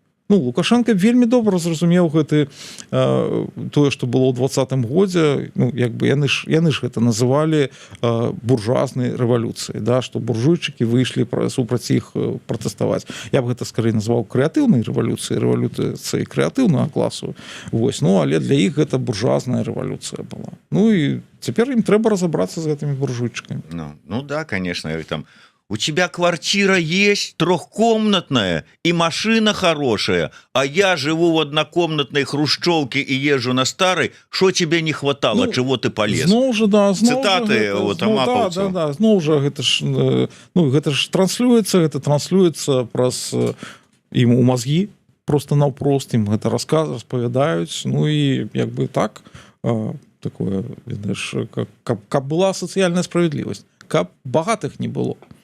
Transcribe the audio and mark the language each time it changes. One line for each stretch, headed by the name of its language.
Belarusian: Ну, Лукашенко вельмі добра зразумеў гэты тое, што было ў 20-м годзе, ну як бы яны ж гэта называлі буржуазнай рэвалюцыяй, да, што буржуйчыкі выйшлі супраць іх пратэставаць. Я б гэта скорей назваў крэатыўнай рэвалюцыяй, рэвалюцыяй крэатыўнага класу. Вось, ну але для іх гэта буржуазная рэвалюцыя была. Ну і цяпер ім трэба разабрацца з гэтымі буржуйчыкамі.
Russian: Ну да, конечно, там у тебя квартира есть трехкомнатная и машина хорошая, а я живу в однокомнатной хрущевке и езжу на старой. Что тебе не хватало, чего ты полез? Цитаты вот амапаўцаў.
Belarusian: Да, зноў жа гэта ж транслюецца праз ім у мазгі, просто наўпрост ім гэта распавядаюць. Ну і як бы так, такое, ведаеш, каб была сацыяльная справядлівасць, каб багатых не было.